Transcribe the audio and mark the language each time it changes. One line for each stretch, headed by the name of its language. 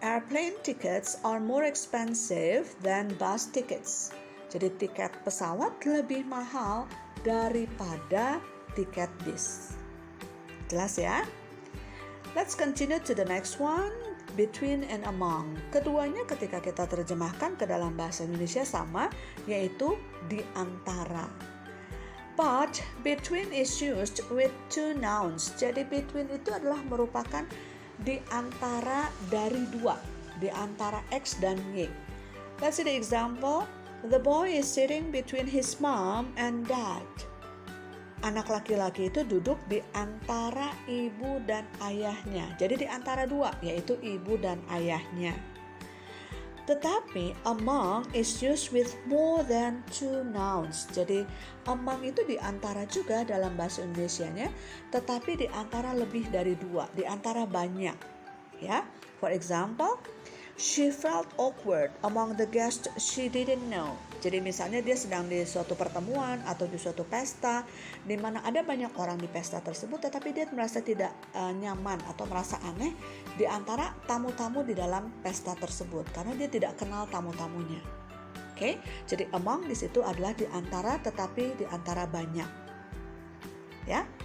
English: Airplane tickets are more expensive than bus tickets.
Indonesian: Jadi tiket pesawat lebih mahal daripada tiket bis. Jelas ya?
English: Let's continue to the next one. Between and among.
Indonesian: Keduanya ketika kita terjemahkan ke dalam bahasa Indonesia sama, yaitu di antara.
English: But between is used with two nouns.
Indonesian: Jadi between itu adalah merupakan di antara dari dua, di antara X dan Y.
English: Let's see the example. The boy is sitting between his mom and dad.
Indonesian: Anak laki-laki itu duduk di antara ibu dan ayahnya. Jadi di antara dua, yaitu ibu dan ayahnya. Tetapi
English: among is used with more than two nouns.
Indonesian: Jadi among itu di antara juga dalam bahasa Indonesianya, tetapi di antara lebih dari dua, di antara banyak.
English: Ya, for example, she felt awkward among the guests she didn't know.
Indonesian: Jadi misalnya dia sedang di suatu pertemuan atau di suatu pesta di mana ada banyak orang di pesta tersebut, tetapi dia merasa tidak nyaman atau merasa aneh di antara tamu-tamu di dalam pesta tersebut karena dia tidak kenal tamu-tamunya. Oke, jadi among di situ adalah di antara tetapi di antara banyak. Ya.